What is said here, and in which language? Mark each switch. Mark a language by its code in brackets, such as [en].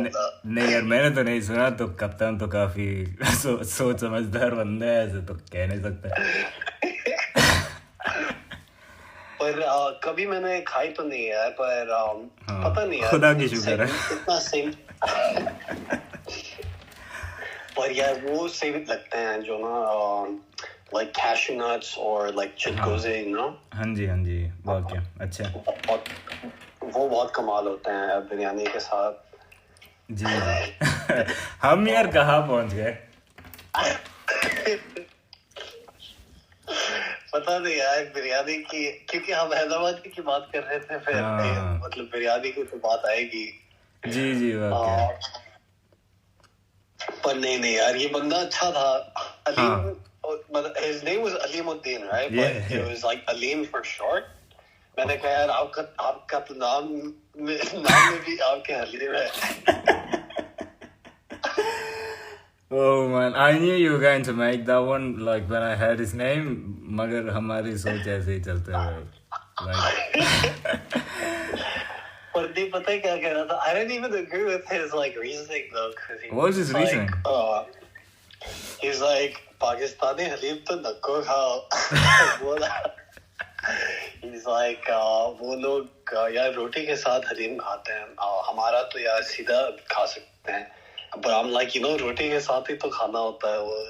[hi] नहीं यार मैंने तो नहीं सुना तो कप्तान तो काफी सोच समझदार बंदा है ऐसे तो कह नहीं सकता पर कभी मैंने खाई तो नहीं है पर पता नहीं यार खुदा की शुक्र है इतना सेम पर [en] यार वो सही लगते हैं जो ना like cashew nuts or like chitkoze, you know? [hi] हाँ जी वाकई अच्छा वो बहुत कमाल होते हैं बिरयानी के साथ जी हम यार कहाँ पहुँच गए पता नहीं यार बिरयानी की क्योंकि हम हैदराबाद की बात कर रहे थे फिर मतलब बिरयानी की तो बात आएगी जी वाकई पर नहीं यार ये बंदा अच्छा था Aleem his name was Alimuddin, right? [en] Yeah, but it was like Aleem for short. [hi] मैंने कहा यार आपका तो नाम में भी आपके हलीम है [en] Oh man, I knew you were going to make that one like when I heard his name मगर हमारी सोच ऐसे ही चलते हुए पर नहीं पता है क्या कह रहा था I didn't even agree with his like reasoning though What was his reasoning? [hi] He's like Pakistani haleem तो नको खाओ बोला He's like वो लोग यार रोटी के साथ हलीम खाते हैं हमारा तो यार सीधा खा सकते हैं but I'm like you know रोटी के साथ ही तो खाना होता है वो